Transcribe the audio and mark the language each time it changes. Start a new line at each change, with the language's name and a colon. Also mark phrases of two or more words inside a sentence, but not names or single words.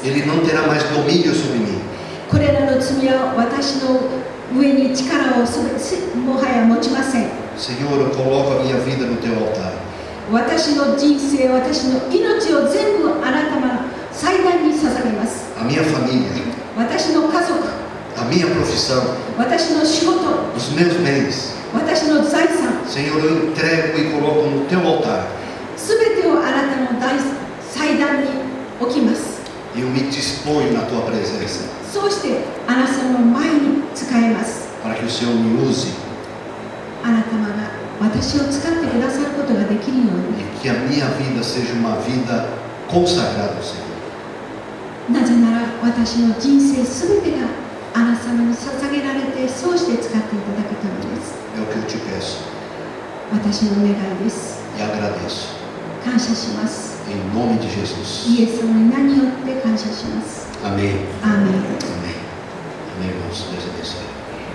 Portuguese: Ele não terá mais domínio sobre mim.
Japanese: これらの罪は私の上に力をもはや持ちません。
Portuguese: Senhor, eu coloco a minha vida no teu altar.
Japanese: 私の人生、私の命を全部あなたの祭壇に捧げます。
Portuguese: A minha família,
Japanese: 私の家族、
Portuguese: a minha profissão,
Japanese: 私の仕事、
Portuguese: os meus bens.
Japanese: 私の財産、
Portuguese: Senhor, eu entrego e coloco no teu altar.
Japanese: すべてをあなたの祭壇に置きます。
Portuguese: E eu me disponho na tua presença
Japanese: そうしてあなたの前に使えます。
Portuguese: para que o Senhor me use
Japanese: あなた様が私を使ってくださることができるように。
Portuguese: e que a minha vida seja uma vida consagrada ao Senhor.
Japanese: なぜなら私の人生すべてがあなた様に捧げられて、そうして使っていただくためです。
Portuguese: É o que eu te peço
Japanese: 私の願いです。
Portuguese: e agradeço.
Japanese: 感謝します。
Portuguese: Em nome de Jesus.
Japanese: イエス様の名によって感謝します。
Portuguese: Amém.
Japanese: アーメン。
Portuguese: Amém. Amém, irmãos. Deus abençoe.